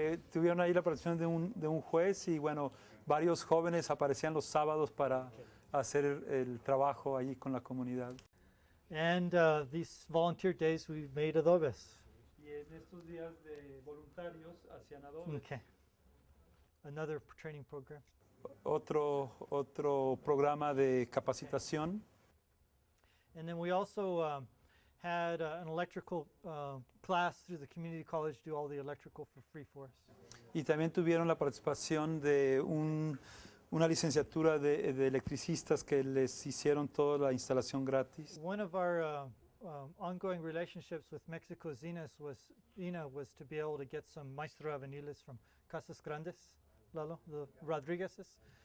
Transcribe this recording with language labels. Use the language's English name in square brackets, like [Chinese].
[Spanish] Tuvieron ahí la participación de un juez y bueno, varios jóvenes aparecían los sábados para hacer el trabajo allí con la comunidad. [English] And these volunteer days we made adobes. [Spanish] Y en estos días de voluntarios hacían adobes. [English] Okay. Another training program. [Spanish] Otro programa de capacitación. [English] And then we also had an electrical class through the community college, do all the electrical for free for us. [Spanish] Y también tuvieron la participación de una licenciatura de electricistas que les hicieron toda la instalación gratis. [English] One of our ongoing relationships with Mexico's INA was to be able to get some maestro albañiles from Casas Grandes, Lalo, the Rodriguez's.